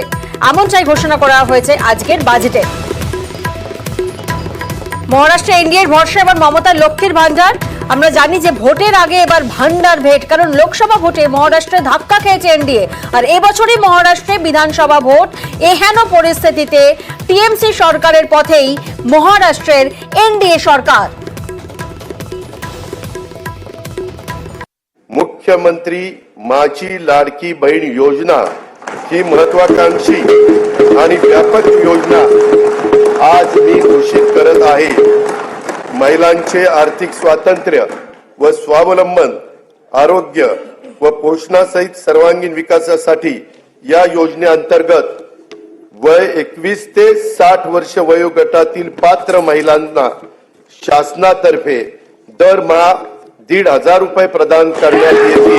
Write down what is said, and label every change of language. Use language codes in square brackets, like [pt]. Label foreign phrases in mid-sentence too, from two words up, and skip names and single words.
[bn] এমনটাই ঘোষণা করা হয়েছে আজকের বাজেটে। মহারাষ্ট্রে এনডিএর ভরসা এবার মমতার লক্ষ্মীর ভান্ডার। আমরা জানি যে ভোটের আগে এবার ভান্ডার ভেট, কারণ লোকসভা ভোটে মহারাষ্ট্রে ধাক্কা খেয়েছে এনডিএ, আর এবছরই মহারাষ্ট্রে বিধানসভা ভোট। এহেন পরিস্থিতিতে টিএমসি সরকারের পথেই মহারাষ্ট্রের এনডিए सरकार। [mr] मुख्यमंत्री माझी लाडकी बहीण योजना ही महत्वाकांक्षी आणि व्यापक योजना आज मी घोषित करत आहे। महिलांचे आर्थिक स्वातंत्र्य व स्वावलंबन, आरोग्य व पोषणासहित सर्वांगीण विकासासाठी या योजनेअंतर्गत वय 21 ते 60 वर्ष वयोगटातील पात्र महिलांना शासनातर्फे दरमहा 1,500 रुपये प्रदान करण्यात येतील।